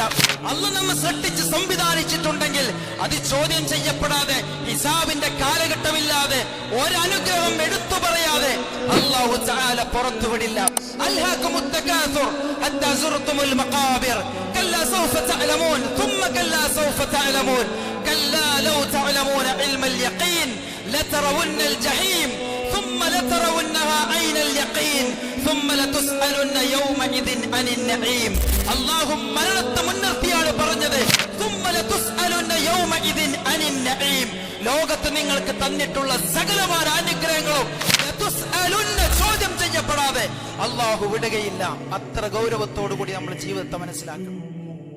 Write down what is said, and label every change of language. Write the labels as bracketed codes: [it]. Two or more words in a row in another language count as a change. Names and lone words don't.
[ml] അല്ലാഹു നമ്മെ സൃഷ്ടിച്ച് സംവിധാനിച്ചിട്ടുണ്ടെങ്കിൽ അത് ചോദ്യം ചെയ്യപ്പെടാതെ, ഹിസാബിന്റെ കാലഘട്ടമില്ലാതെ, ഒരനുഗ്രഹം എടുത്തു പറയാതെ [ar] الله تعالى [ml] പുറത്തുവിടില്ല. [ar] ألهاكم التكاثر حتى زرتم المقابر كلا سوف تعلمون ثم كلا سوف تعلمون كلا لو تعلمون علم اليقين لترون الجحيم ثم لترونها عين اليقين ثم لتسألن يومئذ عن النعيم. [ml] അല്ലാഹു മരണത്തെ മുൻനിർത്തിയാണ് പറഞ്ഞത്, [ar] ثم لتسألن يومئذ عن النعيم. [ml] ലോകത്ത് നിങ്ങൾക്ക് തന്നിട്ടുള്ള സകലമായ അനുഗ്രഹങ്ങളും ചോദ്യം ചെയ്യപ്പെടാതെ അല്ലാഹു വിടുകയില്ല. അത്ര ഗൗരവത്തോടു കൂടി നമ്മൾ ജീവിതത്തെ മനസ്സിലാക്കണം.